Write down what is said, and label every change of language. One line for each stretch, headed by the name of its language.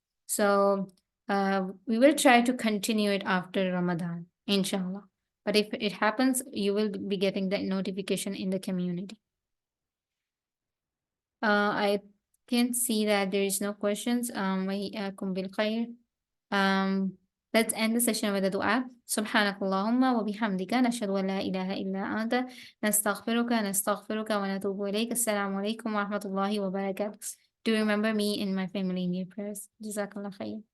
English: So we will try to continue it after Ramadan, inshallah. But if it happens, you will be getting the notification in the community. I can see that there is no questions.
Arabic: وإياكم بالخير.
English: Let's end the session with a dua.
Arabic: سبحانك اللهم وبحمدك نشهد أن لا إله إلا أنت نستغفرك ونتوب إليك. السلام عليكم ورحمة الله وبركاته.
English: Do remember me and my family in your prayers.
Arabic: جزاك الله خير.